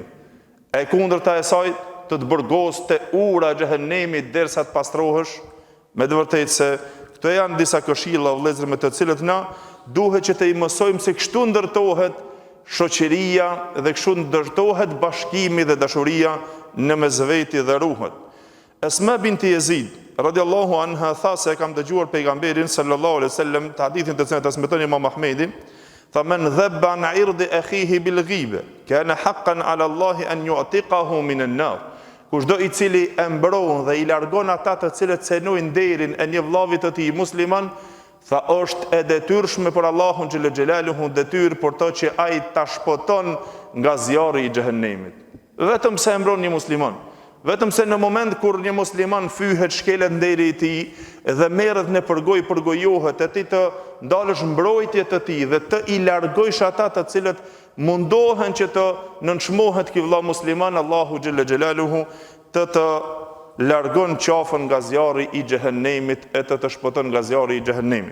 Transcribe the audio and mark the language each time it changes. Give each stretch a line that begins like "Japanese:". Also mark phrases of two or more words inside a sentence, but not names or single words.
Albanian: E kundërta e saj të të burgos te ura e xhehenemit derisa të pastrohesh, me të vërtetë se këto janë disa këshilla vëllezër me të cilët na duhet që të i mësojmë se kështu ndërtohet shoqëria dhe kështu ndërtohet bashkimi dhe dashuria në mes veti dhe ruhet. Esma binti Yazid
Arabic: رضي الله عنها
Albanian: tha se kam dëgjuar pejgamberin
Arabic: صلى الله عليه وسلم
Albanian: të hadithin të cilën transmeton Imam Ahmedi, tha
Arabic: من ذب عن عرض أخيه بالغيبة كان حقا على الله أن يعتقه من النار.
Albanian: Kushdo i cili e mbron dhe i largon ata të cilët cenojnë nderin e një vllavit të tij musliman, tha është e detyrshme për Allahun
Arabic: جل جلاله,
Albanian: detyrë për to që ai ta shpoton nga zjarri i xhehenemit. Vetëm se e mbron një musliman, vetëm se në moment kur një musliman fyhet, shkelet nderi i tij dhe merret në përgojohet, e ti të ndalësh mbrojtje të tij dhe të i largojsh ata të cilët mundohen që të nënçmohet ky vëlla musliman, Allahu
Arabic: جل جلاله
Albanian: të largon qafën nga zjarri i xhehenemit e të shpoton nga zjarri i xhehenemit.